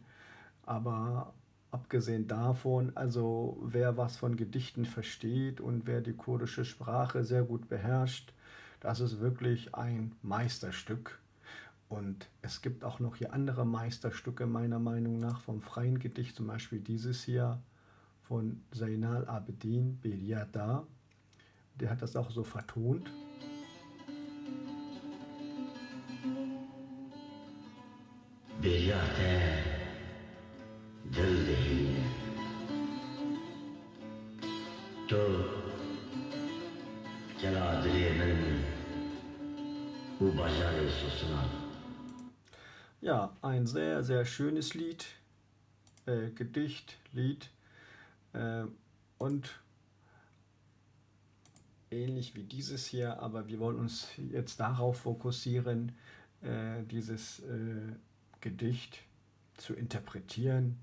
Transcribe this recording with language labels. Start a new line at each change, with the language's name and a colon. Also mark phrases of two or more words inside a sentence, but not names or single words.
German: Aber abgesehen davon, also wer was von Gedichten versteht und wer die kurdische Sprache sehr gut beherrscht, das ist wirklich ein Meisterstück. Und es gibt auch noch hier andere Meisterstücke meiner Meinung nach vom freien Gedicht, zum Beispiel dieses hier von Zainal Abidin Bediata. Der hat das auch so vertont.
Kurdish: Bediate dil dehine to jala dile men u bajare susuna.
German: Ja, ein sehr, sehr schönes Lied, Gedicht, Lied äh, und ähnlich wie dieses hier, aber wir wollen uns jetzt darauf fokussieren, dieses Gedicht zu interpretieren.